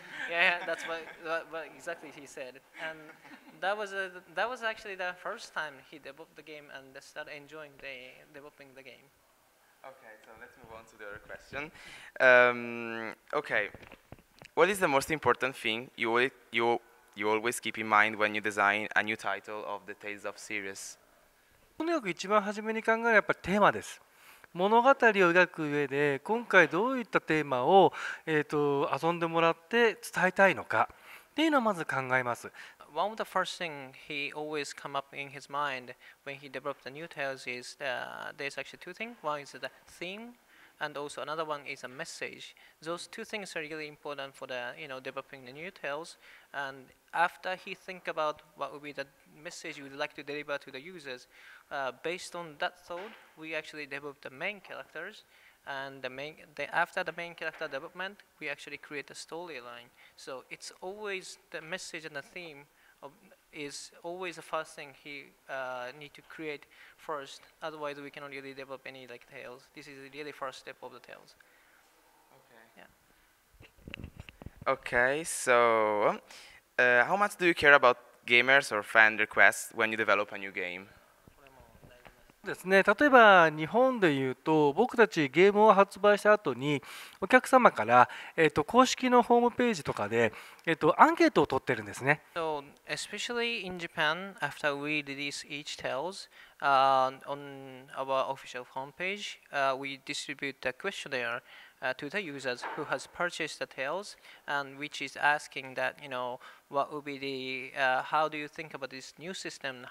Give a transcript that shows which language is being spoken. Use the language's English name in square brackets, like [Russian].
[English] Yeah, that's what exactly he said. And that was actually the first time he developed the game and started enjoying developing the game. Okay, so let's move on to the other question. Okay, what is the most important thing you always keep in mind when you design a new title of the Tales of series? [Japanese] とにかく一番初めに考えるのはやっぱりテーマです。物語を描く上で今回どういったテーマを、遊んでもらって伝えたいのかっていうのをまず考えます。 [English] One of the first thing he always come up in his mind when he developed the new tales is there's actually two things. One is the theme, and also another one is a message. Those two things are really important for the developing the new tales. And after he think about what would be the message we would like to deliver to the users, based on that thought, we actually develop the main characters. And after the main character development, we actually create a storyline. So it's always the message and the theme is always the first thing he need to create first. Otherwise, we cannot really develop any tales. This is really first step of the tales. Okay. Yeah. Okay, so how much do you care about gamers or fan requests when you develop a new game? [Japanese] ですね、例えば日本でいうと僕たちゲームを発売した後にお客様から、公式のホームページとかで、アンケートを取ってるんですね。 [English] So especially in Japan, after we release each tales on our official homepage, we distribute a questionnaire to the users who has purchased the Tales, and which is asking that, what would be the how do you think about this new system?